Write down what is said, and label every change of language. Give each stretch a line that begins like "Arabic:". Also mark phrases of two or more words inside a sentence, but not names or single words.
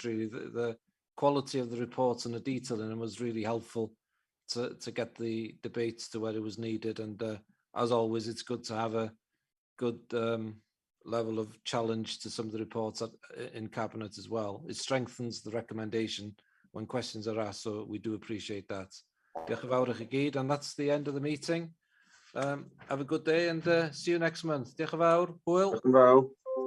English: Really, the quality of the reports and the detail in them was really helpful to get the debates to where it was needed. And as always, it's good to have a good level of challenge to some of the reports in cabinet as well. It strengthens the recommendation when questions are asked, so we do appreciate that.
Welsh: Diolch yn fawr i chi gyd,
English: and that's the end of the meeting. Have a good day and see you next month.
Welsh: Diolch yn fawr. Hwyl. Diolch yn fawr.